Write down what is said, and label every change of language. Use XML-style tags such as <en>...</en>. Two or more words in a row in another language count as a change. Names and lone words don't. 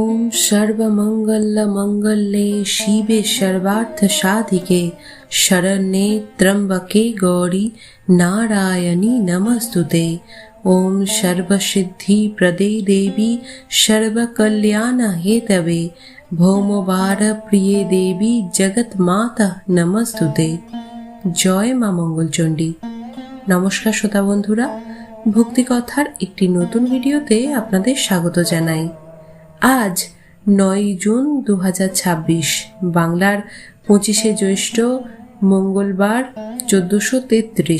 <sa>सर्वमंगलमंगल्ये शिवे सर्वार्थसाधिके शरण्ये त्र्यंबके गौरी नारायणी नमस्तुते। ओम सर्वसिद्धिप्रदे देवी सर्वकल्याणहेतवे भौमवारप्रिये देवी जगन्माता नमस्तुते।</sa> <bn>জয় মা মঙ্গলচণ্ডী। নমস্কার শ্রোতা বন্ধুরা, ভক্তিকথার একটি নতুন ভিডিওতে আপনাদের স্বাগত জানাই। আজ 9 জুন 2026, বাংলার 25শে জ্যৈষ্ঠ, মঙ্গলবার, 1433।</bn>